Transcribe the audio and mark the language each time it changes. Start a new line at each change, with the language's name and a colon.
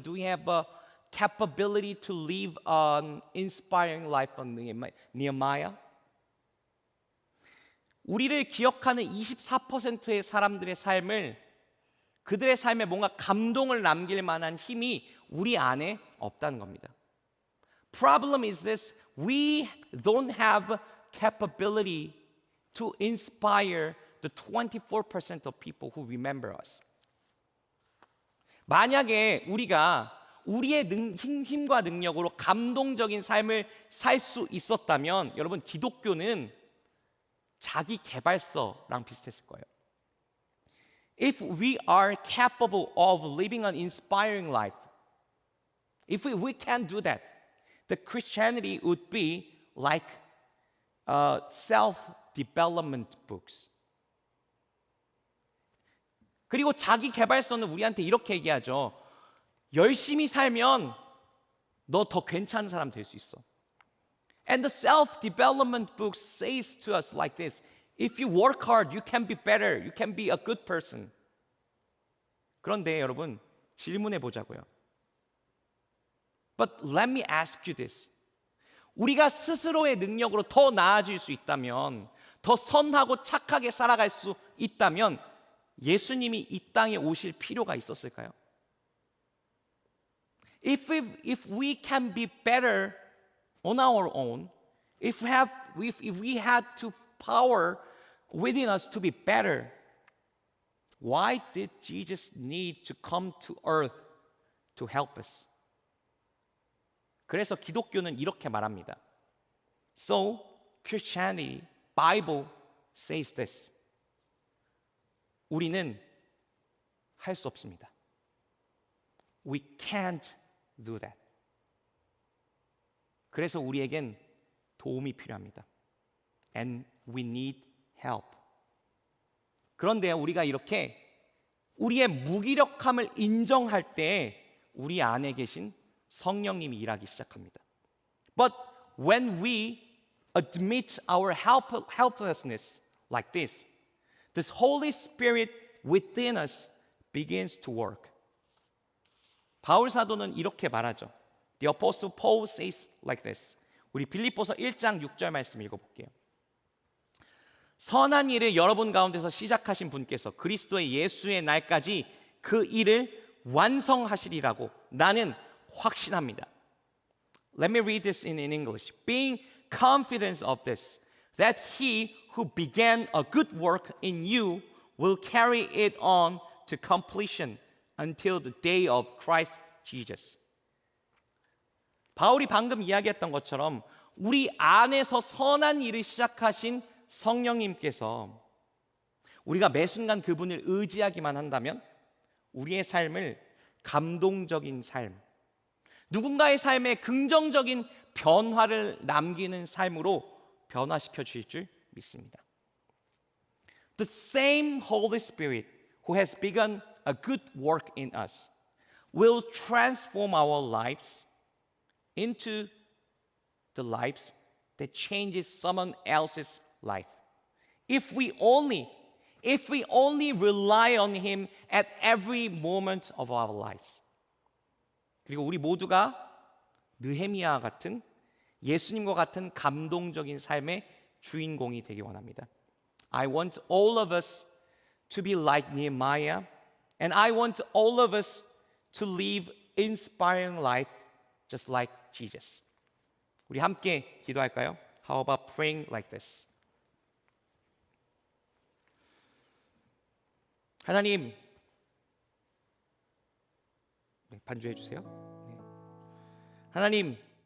English: Do we have a capability to live an inspiring life on Nehemiah?
Korean: 우리를 기억하는 24%의 사람들의 삶을 그들의 삶에 뭔가 감동을 남길 만한 힘이 우리 안에 없다는 겁니다.
English: Problem is this. We don't have capability to inspire the 24% of people who remember us.
Korean: 만약에 우리가 우리의 힘과 능력으로 감동적인 삶을 살 수 있었다면 여러분 기독교는 자기 개발서랑 비슷했을 거예요.
English: If we are capable of living an inspiring life, if we can do that, the Christianity would be like self-development books.
Korean: 그리고 자기 개발서는 우리한테 이렇게 얘기하죠. 열심히 살면 너 더 괜찮은 사람 될 수 있어.
English: And the self-development book says to us like this. If you work hard, you can be better. You can be a good person.
Korean: 그런데 여러분 질문해 보자고요.
English: But let me ask you this.
Korean: 우리가 스스로의 능력으로 더 나아질 수 있다면, 더 선하고 착하게 살아갈 수 있다면 예수님이 이 땅에 오실 필요가 있었을까요?
English: If we can be better on our own, if we had to power within us to be better, why did Jesus need to come to earth to help us?
Korean: 그래서 기독교는 이렇게 말합니다.
English: So Christianity, Bible says this.
Korean: 우리는 할 수 없습니다.
English: We can't do that.
Korean: 그래서 우리에겐 도움이 필요합니다.
English: And we need help.
Korean: 그런데 우리가 이렇게 우리의 무기력함을 인정할 때 우리 안에 계신 성령님이 일하기 시작합니다.
English: But when we admit our helplessness like this, this Holy Spirit within us begins to work.
Korean: 바울 사도는 이렇게 말하죠.
English: The Apostle Paul says like this.
Korean: 우리 빌립보서 1장 6절 말씀 읽어볼게요. 선한 일을 여러분 가운데서 시작하신 분께서 그리스도의 예수의 날까지 그 일을 완성하시리라고 나는 확신합니다.
English: Let me read this in English. Being confident of this, that he who began a good work in you will carry it on to completion until the day of Christ Jesus.
Korean: 바울이 방금 이야기했던 것처럼 우리 안에서 선한 일을 시작하신 성령님께서 우리가 매 순간 그분을 의지하기만 한다면 우리의 삶을 감동적인 삶, 누군가의 삶에 긍정적인 변화를 남기는 삶으로 변화시켜 주실 줄 믿습니다.
English: The same Holy Spirit who has begun a good work in us will transform our lives into the lives that changes someone else's life. If we only rely on Him at every moment of our lives.
Korean: 그리고 우리 모두가 느헤미야 같은 예수님과 같은 감동적인 삶의 주인공이 되기 원합니다.
English: I want all of us to be like Nehemiah, and I want all of us to live inspiring life just like Jesus.
Korean: 우리 함께 기도할까요?
English: How about praying like this?
Korean: 하나님, 반주해 주세요. 하나님,